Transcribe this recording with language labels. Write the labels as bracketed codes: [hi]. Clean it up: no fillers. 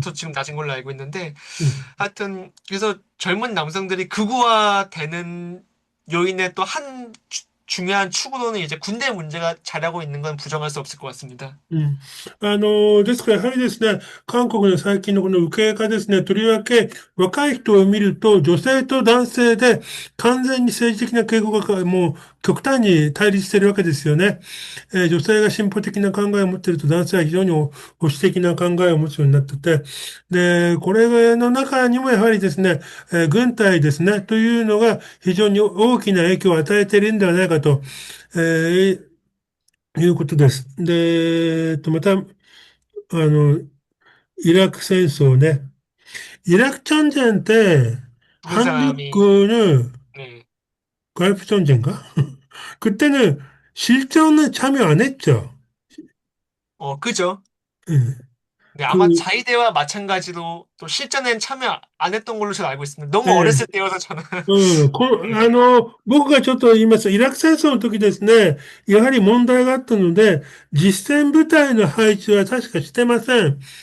[ko] 더 지금 낮은 걸로 알고 있는데 음. 하여튼 그래서 젊은 남성들이 극우화되는 요인의 또 한 중요한 축으로는 이제 군대 문제가 자리하고 있는 건 부정할 수 없을 것 같습니다. うん。 [ja] ですから、やはりですね、韓国の最近のこの右傾化ですね、とりわけ若い人を見ると、女性と男性で完全に政治的な傾向がもう極端に対立しているわけですよね。女性が進歩的な考えを持っていると、男性は非常に保守的な考えを持つようになってて、で、これの中にもやはりですね、軍隊ですね、というのが非常に大きな影響を与えているんではないかと、えーいうことです。で、また、イラク戦争ね. [ko] 이라크 전쟁 때 죽은 사람이 한국군은 네. 갈프 전쟁가? 그때는 실전에 참여 안 했죠. 그죠? 예. 네, 그, 아마 자위대와 마찬가지로 또 실전엔 참여 안 했던 걸로 저는 알고 있습니다. 너무 예. 어렸을 때여서 저는 うん、 네. [ja] 僕がちょっと言いますと、イラク戦争の時ですね、やはり問題があったので、実戦部隊の配置は確かしてません。